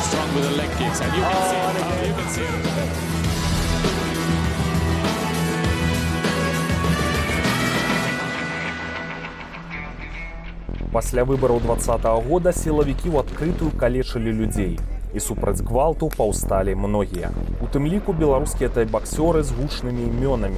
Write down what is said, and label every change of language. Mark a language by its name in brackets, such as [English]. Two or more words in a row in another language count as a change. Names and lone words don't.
[English] with the leg kicks, and you can see it. Oh, you can see it. [Belarusian] Пасля выбараў 20-го года сілавікі ў адкрытую калечылі людзей. І супраць гвалту паўсталі многія. У тым ліку беларускія тайбаксёры з гучнымі імёнамі.